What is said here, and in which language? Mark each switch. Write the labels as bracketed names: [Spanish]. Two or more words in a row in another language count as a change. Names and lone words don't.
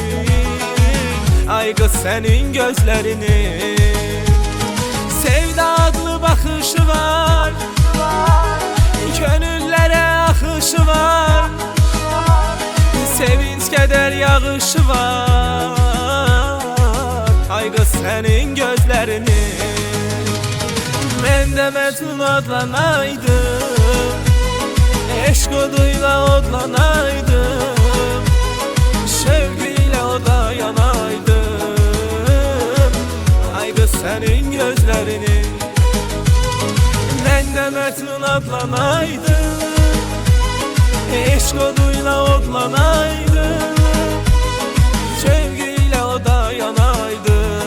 [Azerbaijani] Ay qız sənin gözlərinin sevda adlı baxışı var, gönüllərə akışı var, sevinç keder yağışı var. Ay qız sənin gözlərinin mən də Mecnun adlanaydım, eşk oduyla odlanaydım, sevgiyle o da yanaydım. [Turkish] Ay kız senin gözlerinin ben de Mecnun adlanaydım, eşk oduyla odlanaydım, sevgiyle o da yanaydım.